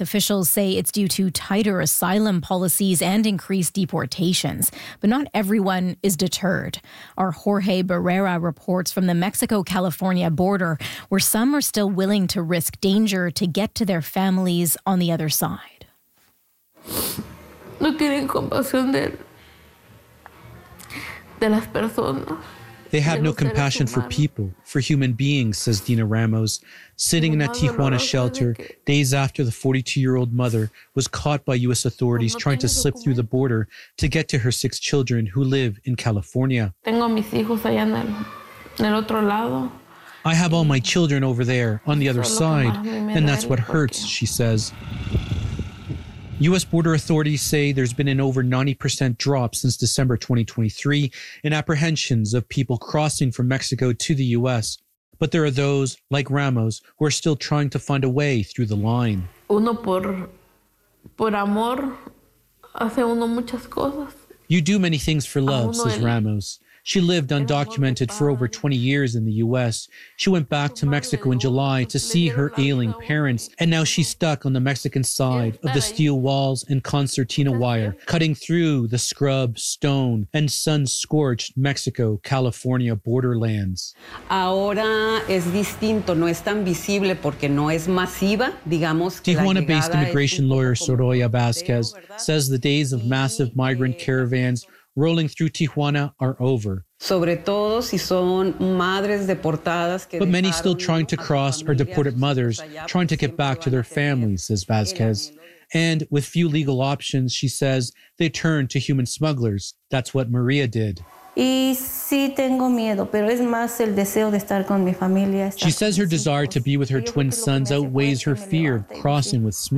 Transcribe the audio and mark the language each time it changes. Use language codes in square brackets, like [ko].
[en] officials say it's due to tighter asylum policies and increased deportations, but not everyone is deterred. Our Jorge Barrera reports from the Mexico-California border, where some are still willing to risk danger to get to their families on the other side. [es] No tienen compasión de las personas. [en] They have no compassion for people, for human beings, says Dina Ramos, sitting in a Tijuana shelter days after the 42-year-old mother was caught by U.S. authorities trying to slip through the border to get to her six children who live in California. I have all my children over there, on the other side, and that's what hurts, she says. U.S. border authorities say there's been an over 90% drop since December 2023 in apprehensions of people crossing from Mexico to the U.S. But there are those, like Ramos, who are still trying to find a way through the line. [es] Uno por amor hace uno muchas cosas. [en] You do many things for love, says Ramos. She lived undocumented for over 20 years in the U.S. She went back to Mexico in July to see her ailing parents, and now she's stuck on the Mexican side of the steel walls and concertina wire, cutting through the scrub, stone, and sun-scorched Mexico-California borderlands. [es] Ahora es distinto, no es tan visible porque no es masiva, digamos. [en] Tijuana-based immigration lawyer Soraya Vasquez says the days of massive migrant caravans rolling through Tijuana are over. [es] Sobre todo si son madres deportadas que [en] but many still trying to cross are deported mothers, trying to get back to their families, says Vasquez. And with few legal options, she says, they turn to human smugglers. That's what Maria did. She says her desire to be with her twin sons outweighs her fear of crossing with smugglers.